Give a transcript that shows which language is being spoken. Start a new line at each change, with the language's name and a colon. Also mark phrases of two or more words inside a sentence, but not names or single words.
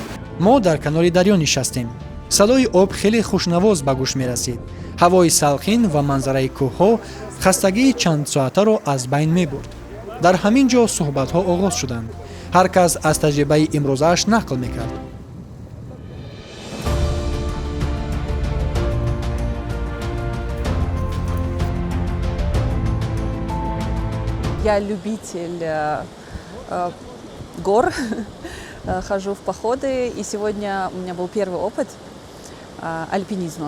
Tajik: мо дар канори дарё нишастем. садои об хеле хушнавоз ба гӯш мерасид. ҳавои салқин ва манзараи кӯҳҳо хастагии чандсоатаро аз байн мебурд. дар ҳамин ҷо суҳбатҳо оғоз шуданд. ҳар кас аз таҷрибаи имрӯзааш нақл мекард.
Russian: Я любитель гор, хожу в походы, и сегодня у меня был первый опыт альпинизма.